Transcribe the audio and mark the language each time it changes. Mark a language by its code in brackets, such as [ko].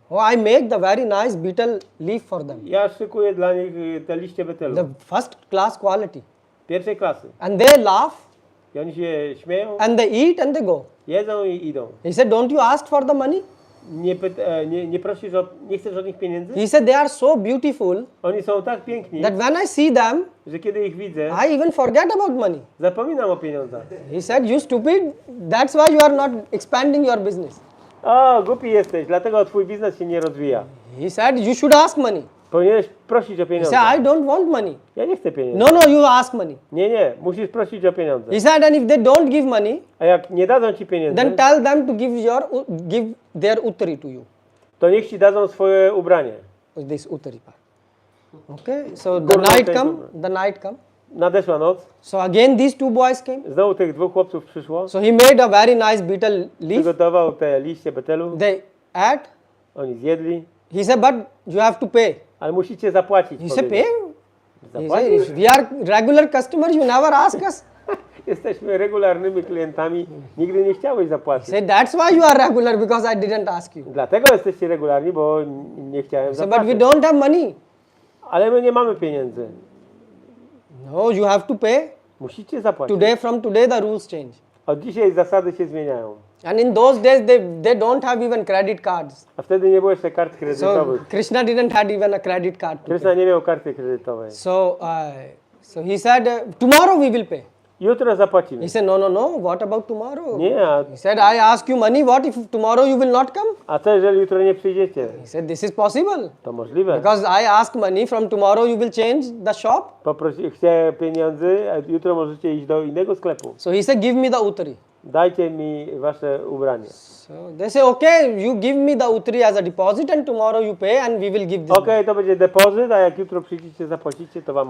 [en] Oh, I make the very nice betel leaf for them. [pl] Ja szykuję dla nich te liście betelu. [en] The first class quality. [pl] Pierwszej klasy. [en] And they laugh [pl] I oni się śmieją, [en] and they eat and they go. [pl] jedzą i idą. [en] He said, don't you ask for the money? [pl] nie prosisz nie chcesz od nich pieniędzy? [en] He said they are so beautiful [pl] Oni są tak piękni, [en] that when I see them, [pl] że kiedy ich widzę, [en] I even forget about money. [pl] zapominam o pieniądzach. [en] He said, you stupid, that's why you are not expanding your business. [pl] O, głupi jesteś, dlatego twój biznes się nie rozwija. [en] He said, you should ask money. [pl] Powinieneś prosić o [en] He [pl] pieniądze. [en] said, I don't want money. [pl] Ja nie chcę pieniędzy. [en] No, you ask money. [pl] Nie, musisz prosić o pieniądze. [en] He said, and if they don't give money, [pl] A jak nie dadzą ci pieniędzy, [en] then tell them to give their uttari to you. [pl] to niech ci dadzą swoje ubranie. [en] This uttari part. Okay, so [pl] Górna część [en] the night come. [pl] Nadeszła noc, [en] So again these two boys came. [pl] znowu tych dwóch chłopców przyszło, [en] So he made a very nice betel leaf. [pl] przygotował te liście betelu, [en] They ate. [pl] oni zjedli, [en] He said, but you have to pay. [pl] ale musicie zapłacić. [en] He said, [pl] powiedział. [en] pay? He [pl] Zapłacić? [en] said, we are regular customers, you never ask us. [pl] Jesteśmy regularnymi klientami, nigdy nie chciałeś [en] He [pl] zapłacić. [en] said, that's why you are regular, because I didn't ask you. [pl] Dlatego jesteście regularni, bo nie chciałem [en] He said, but we [pl] zapłacić. [en] don't have money. [pl] Ale my nie mamy pieniędzy. [en] No, you have to pay. [pl] Musicie zapłacić. [en] From today the rules change. [pl] Od dzisiaj zasady się zmieniają. [en] And in those days they don't have even credit cards. [pl] A wtedy nie było jeszcze kart [en] So [pl] kredytowych. [en] Krishna didn't have even a credit card. [pl] To Krishna [en] pay. [pl] nie miał karty kredytowej. [en] So he said, tomorrow we will pay. [pl] Jutro zapłacimy. [en] He said, no, what about tomorrow? [pl] Nie, [en] He said, I ask you money, what if tomorrow you will not come? [pl] a co jeżeli jutro nie przyjdziecie? [en] He said, this is possible. [pl] To możliwe. [en] Because I ask money, from tomorrow you will change the shop. [pl] Chcę pieniędzy, a jutro możecie iść do innego sklepu. [en] So he said, give me the uttari. [pl] Dajcie mi wasze ubranie. [en] So they say, okay, you give me the uttari as a deposit and tomorrow you pay and we will give this. [pl] Okej, to będzie depozyt, a jak jutro przyjdziecie, zapłacicie, to wam